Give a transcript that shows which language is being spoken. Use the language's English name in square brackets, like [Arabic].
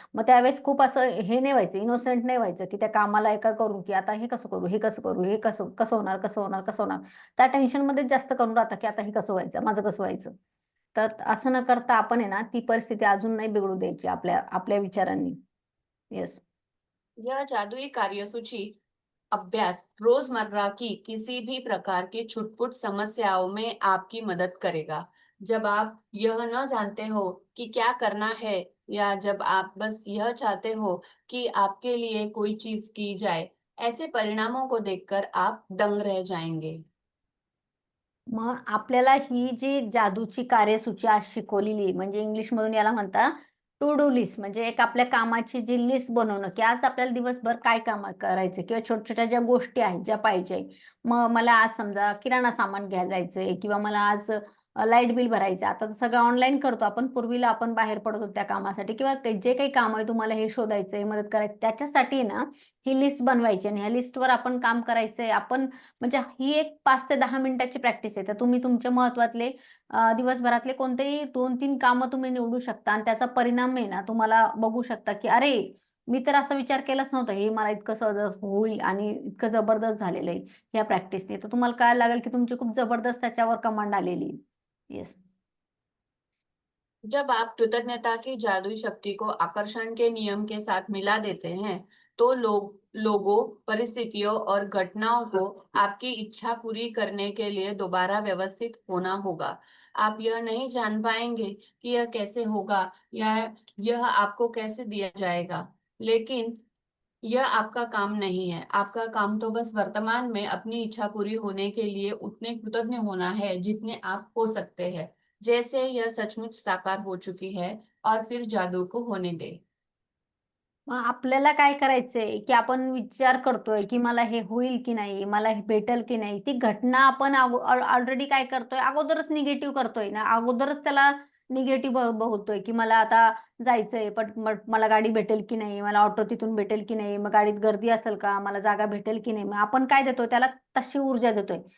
[Marathi] मग त्यावेळेस खूप असं हे नाही व्हायचं, इनोसेंट नाही व्हायचं की त्या कामाला एका करू की आता हे कसं करू, हे कसं करू, हे कसं कसं होणार, कसं होणार, कसं होणार, त्या टेन्शन मध्ये जास्त करून राहतं की आता हे कसं व्हायचं, माझं कसं व्हायचं. तर असं न करता आपण आहे ना, ती परिस्थिती अजून नाही बिघडू द्यायची आपल्या आपल्या विचारांनी. [English] Yes. [Hindi] यह जादुई कार्यसूची अभ्यास रोजमर्रा की किसी भी प्रकार की छुटपुट समस्याओं में आपकी मदद करेगा। जब आप यह न जानते हो कि क्या करना है, या जब आप बस यह चाहते हो कि आपके लिए कोई चीज की जाए, ऐसे परिणामों को देखकर आप दंग रह जाएंगे। [Marathi] मग आपल्याला ही जी जादूची कार्यसूची आज शिकवलेली, म्हणजे इंग्लिशमधून याला म्हणतात टू डू लिस्ट, म्हणजे एक आपल्या कामाची जी लिस्ट बनवणं, की आज आपल्याला दिवसभर काय काम करायचं, किंवा छोट्या छोट्या ज्या गोष्टी आहेत ज्या पाहिजे. मग मला आज समजा किराणा सामान घ्यायला जायचंय, किंवा मला आज लाईट बिल भरायचं. आता तर सगळं ऑनलाईन करतो आपण, पूर्वीला आपण बाहेर पडत होतो त्या कामासाठी, किंवा जे काही काम आहे तुम्हाला हे शोधायचंय, मदत करायची, त्याच्यासाठी ना ही लिस्ट बनवायची आणि ह्या लिस्टवर आपण काम करायचंय. आपण म्हणजे ही एक 5 ते 10 मिनिटाची प्रॅक्टिस आहे. तर तुम्ही तुमच्या महत्वातले दिवसभरातले कोणतेही 2-3 कामं तुम्ही निवडू शकता आणि त्याचा परिणाम आहे ना तुम्हाला बघू शकता, की अरे, मी तर असा विचार केलाच नव्हता. हे मला इतकं सहज होईल आणि इतकं जबरदस्त झालेलं आहे या प्रॅक्टिसने. तर तुम्हाला कळायला लागेल, की तुमची खूप जबरदस्त त्याच्यावर कमांड आलेली आहे. [English] Yes. [Hindi] जब आप कृतज्ञता की जादुई शक्ति को आकर्षण के नियम के साथ मिला देते हैं, तो लोगों, परिस्थितियों और घटनाओं को आपकी इच्छा पूरी करने के लिए दोबारा व्यवस्थित होना होगा। आप यह नहीं जान पाएंगे कि यह कैसे होगा, या यह आपको कैसे दिया जाएगा, लेकिन यह आपका काम नहीं है। आपका काम तो बस वर्तमान में अपनी इच्छा पूरी होने के लिए उतने कृतज्ञ होना है जितने आप हो सकते हैं, जैसे यह सचमुच साकार हो चुकी है, और फिर जादू को होने दे। [Marathi] मग आपल्याला काय करायचंय, की आपण विचार करतोय, की मला हे होईल की नाही, मला हे भेटेल की नाही. ती घटना आपण ऑलरेडी काय करतोय, अगोदरच निगेटिव्ह करतोय ना, अगोदरच त्याला निगेटिव्ह बोलतोय, की मला आता जायचंय, पण मला गाडी भेटेल की नाही, मला ऑटो तिथून भेटेल की नाही, मग गाडीत गर्दी असेल का, मला जागा भेटेल की नाही. मग आपण काय देतोय त्याला, तशी ऊर्जा देतोय.